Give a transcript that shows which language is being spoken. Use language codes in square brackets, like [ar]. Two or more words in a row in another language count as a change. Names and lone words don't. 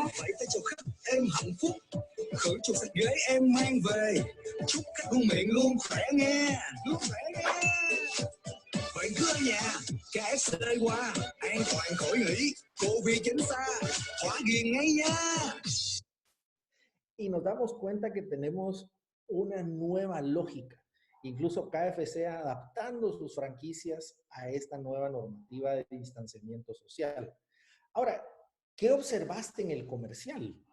[vi] Vẫy tay chào khách, em hạnh phúc, khử trùng sạch ghế em mang về, chúc khách luôn miệng luôn khỏe nghe, luôn khỏe nghe. Vậy cứ ở nhà, KFC qua, an toàn khỏi nghỉ, Covid tránh xa, thỏa ghiền ngay nha. [es] Y nos damos cuenta que tenemos una nueva lógica, incluso KFC adaptando sus franquicias a esta nueva normativa de distanciamiento social. Ahora, ¿qué observaste en el comercial?